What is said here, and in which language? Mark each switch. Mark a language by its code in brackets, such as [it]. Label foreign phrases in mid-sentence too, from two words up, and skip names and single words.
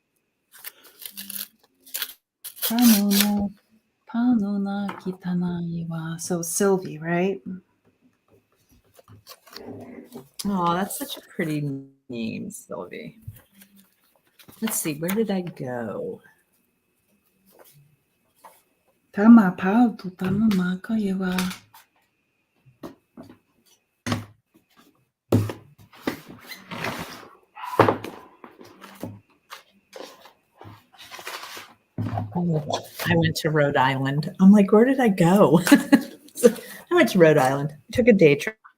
[en] So Sylvie, right? Oh, that's such a pretty name, Sylvie. Let's see, where did I go? Tama pau tu tama maka yewa. I went to Rhode Island. I'm like, where did I go? I went to Rhode Island. I took a day trip.